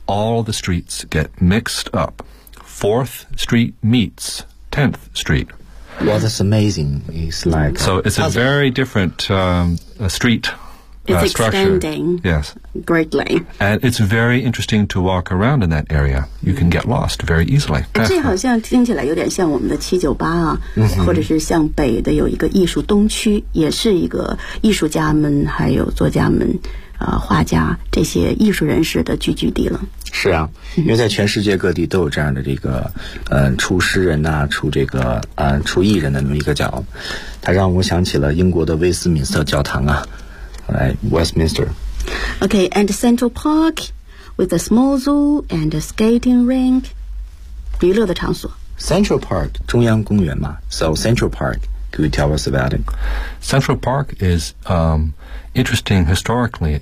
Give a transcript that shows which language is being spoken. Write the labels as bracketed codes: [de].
[en] All the streets get mixed up. 4th Street meets 10th Street. Well, that's amazing. It's like so it's a very different street. It's expanding、 yes. greatly. And it's very interesting to walk around in that area. You can get lost very easily. [zh] 这好像听起来有点像我们的七九八啊、 mm-hmm. 或者是像北的有一个艺术东区也是一个艺术家们还有作家们、画家这些艺术人士的聚居地了。是啊因为在全世界各地都有这样的这个出诗人啊出这个出艺人的那么一个角。它让我想起了英国的威斯敏斯特教堂啊。 [en] Westminster. Okay, and Central Park with a small zoo and a skating rink. [zh] 娱乐的场所 [en] Central Park, [zh] 中央公园嘛 [en] So Central Park, could you tell us about it? Central Park is interesting historically.